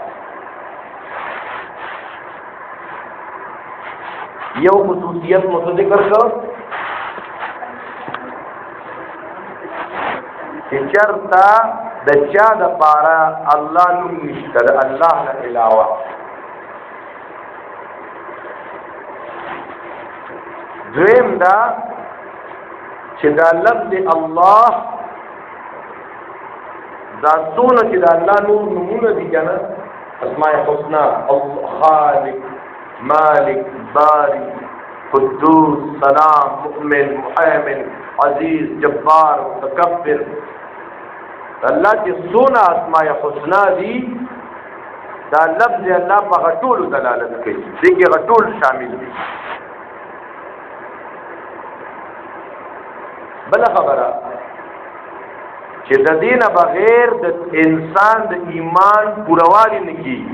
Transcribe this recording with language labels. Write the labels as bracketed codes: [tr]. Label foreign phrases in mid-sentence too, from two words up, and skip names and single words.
[ps] یو خصوصیت مو ذکر کړ چې چرته د چا د پاره الله نوم نشته د الله نه علاوه. دویم دا چې دا لفظ الله دا څونه چې د الله نومونه دي کنه [ar] اسماء الحسنا، [ps] خالق، مالک، باری، قدوس، سلام، مؤمن، محیمن، عزیز، جبار، متکبر. الله چې څونه [ar] اسماء الحسنا [ps] دي دا لفظ الله په غټول دلالت کوي، دې کې غټول شامل دي. بل خبره چې د دینه بغیر د انسان د ایمان پوروالي نه کیږي.